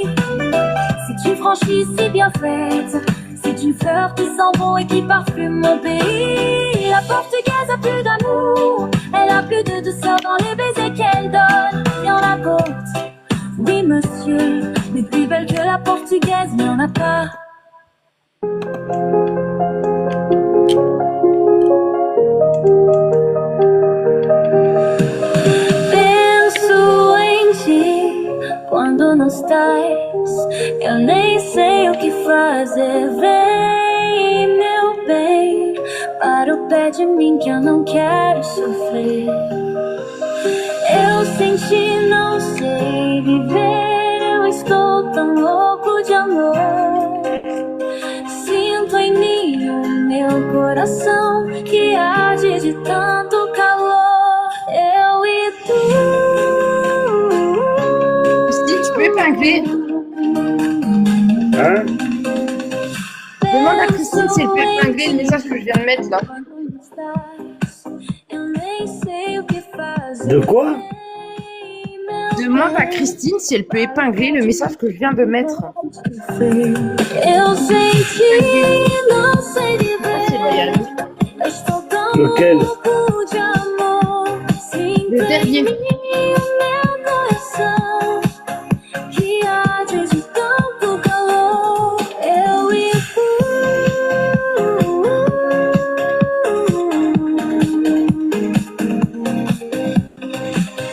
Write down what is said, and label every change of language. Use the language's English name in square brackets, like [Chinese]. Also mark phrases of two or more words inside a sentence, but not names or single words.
[French] C'est une franchise si bien faite, c'est une fleur qui sent bon et qui parfume mon pays. La portugaise a plus d'amour, elle a plus de douceur dans les baisers qu'elle donne. Il y en a d'autres, oui monsieur, mais plus belle que la portugaise, il n'y en a pas. [Portuguese] Penso em ti quando não estás, eu nem sei o que fazer. Vem, meu bem, para o pé de mim que eu não quero sofrer. Eu sem ti não sei viver, eu estou tão louco de amor. Sinto em mim o meu coração que há de tanto calor, eu e tu. [French] Christine, tu peux épingler. Hein? Demande à Christine si elle peut épingler le message que je viens de mettre là. De quoi? Demande à Christine si elle peut épingler le message que je viens de mettre. [Portuguese] Eu senti, não sei dizer. Estou tão [French] Lequel? [Portuguese] louco de amor. [French] Le dernier. [Portuguese] Meu coração que arde de tanto calor. Eu e tu.